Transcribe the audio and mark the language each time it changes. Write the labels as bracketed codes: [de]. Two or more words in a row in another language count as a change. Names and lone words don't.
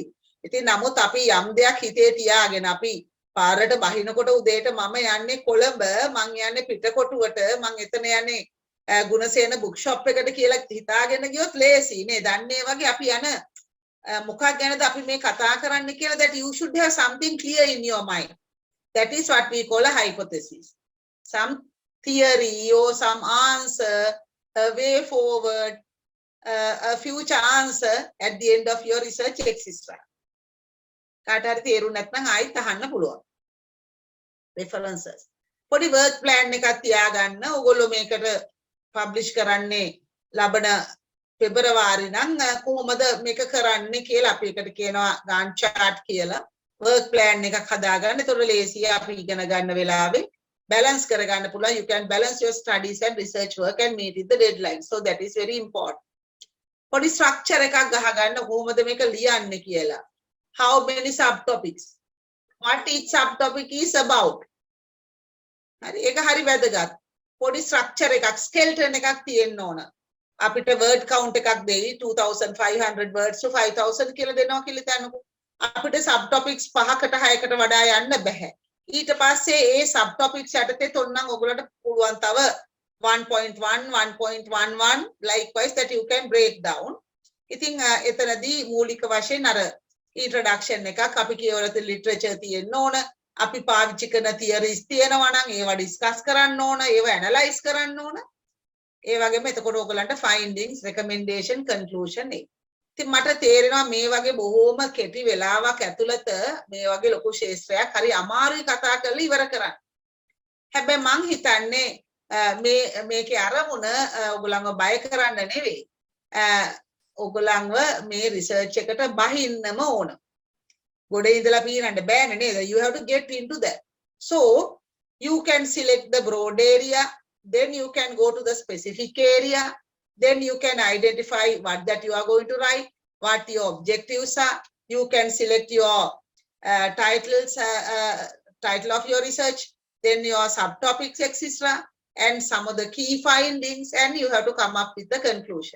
[si] ඉතින් නමුත් අපි යම් දෙයක් හිතේ තියාගෙන අපි පාරට බහිනකොට උදේට මම යන්නේ කොළඹ, මං යන්නේ පිටකොටුවට, මං එතන යන්නේ ගුණසේන බුක් ෂොප් එකට කියලා හිතාගෙන ගියොත් ලේසි නේ. දන්නේ වගේ අපි යන මොකක් ගැනද අපි මේ කතා කරන්න කියලා [en] that you should have something clear in your mind. That is what we call a hypothesis. Some theory or some answer, a way forward, a future answer at the end of your research exists. [si] කාට හරි තේරුම් නැත්නම් ආයෙත් අහන්න පුළුවන්. References. පොඩි [en] work plan [si] එකක් තියාගන්න. ඕගොල්ලෝ මේකට publish කරන්නේ ලබන පෙබරවාරි නම් කොහොමද මේක කරන්නේ කියලා අපි එකට කියනවා Gantt chart කියලා. [en] work plan [si] එකක් හදාගන්න. ඒතකොට ලේසියි අපි ඉගෙන ගන්න වෙලාවේ balance කරගන්න පුළුවන්. [en] You can balance your studies and research work and meet with the deadline. So that is very important. [si] පොඩි structure එකක් ගහගන්න කොහොමද මේක ලියන්නේ කියලා. [en] How many subtopics? What each subtopic is about? [si] හරි ඒක හරි වැදගත්. පොඩි structure එකක් skeleton එකක් තියෙන්න ඕන. අපිට word count එකක් දෙයි 2500 [en] words to [si] 5000 කියලා දෙනවා කියලා හිතන්නකෝ. අපිට subtopics 5කට 6කට වඩා යන්න බෑ. ඊට පස්සේ ඒ subtopics යටතේ තොන්නම් ඔයගොල්ලන්ට පුළුවන් තව 1.1 1.11 [en] likewise that you can break down. [si] ඉතින් එතනදී මූලික වශයෙන් අර introduction එකක් අපි කියවල තියෙන literature තියෙන්න ඕන. අපි පාවිච්චි කරන theories තියෙනවා නම් ඒවා discuss කරන්න ඕන, ඒවා analyze කරන්න ඕන. ඒ වගේම එතකොට ඔයගලන්ට [en] findings, recommendation, conclusion [si] ඒ. ඉතින් මට තේරෙනවා මේ වගේ බොහෝම කෙටි වෙලාවක් ඇතුළත මේ වගේ ලොකු ශාස්ත්‍රයක් හරි අමාරුයි කතා කරලා ඉවර කරන්න. හැබැයි මං හිතන්නේ මේකේ අරමුණ ඔයගලන්ව බය කරන්න නෙවෙයි. ඔයගලන්ව මේ රිසර්ච් එකට බහින්නම ඕන. ගොඩේ ඉඳලා පීනන්න බෑනේ නේද? [en] You have to get into that. So you can select the broad area, then you can go to the specific area, then you can identify what that you are going to write, what your objectives are. You can select your title of your research, then your subtopics, etc., and some of the key findings, and you have to come up with the conclusion.